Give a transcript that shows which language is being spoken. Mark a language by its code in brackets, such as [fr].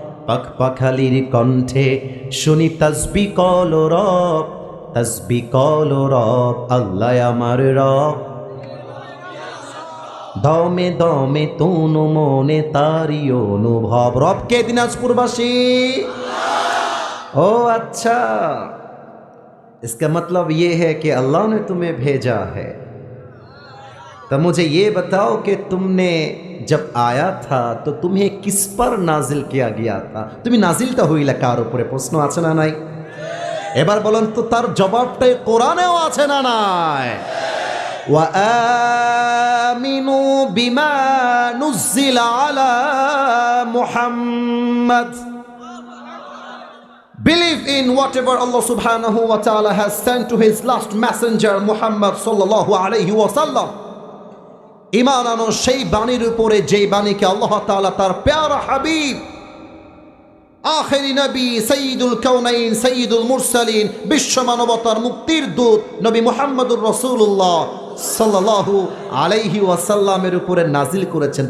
[bn] পাখপাখালির কণ্ঠে শুনি তাসবি কল রব, তাসবি কল রব, আল্লাহ আমার রব, দমে দমে তনু মনে তারি অনুভব। রব কে দিনাজপুরবাসী? [hi] ओ अच्छा, इसका मतलब ये है कि अल्लाह ने तुम्हें भेजा है। तो मुझे ये बताओ कि तुमने जब आया था तो तुम्हें किस पर नाजिल किया गया था? [bn] तुम्हें नाजिलটা হইলা কার উপরে? প্রশ্ন আছে না নাই? এবার বলেন তো তার জবাবটাই কোরআনেও আছে না নাই? [ar] ওয়া আমিনু বিমা নুজিলা আলা মুহাম্মদ, [en] believe in whatever Allah subhanahu wa ta'ala has sent to his last messenger Muhammad sallallahu alayhi wa sallam. [bn] ইমান আনো সেই বাণীর উপরে যেই বাণীকে আল্লাহ তাআলা তার প্যারা হাবিব আখেরি নবী সাইয়্যিদুল কাউনাইন সাইয়্যিদুল মুরসালিন বিশ্ব মানবতার মুক্তির দূত নবী মুহাম্মদুর রাসূলুল্লাহ সাল্লাল্লাহু আলাইহি ওয়াসাল্লামের উপরে নাজিল করেছেন।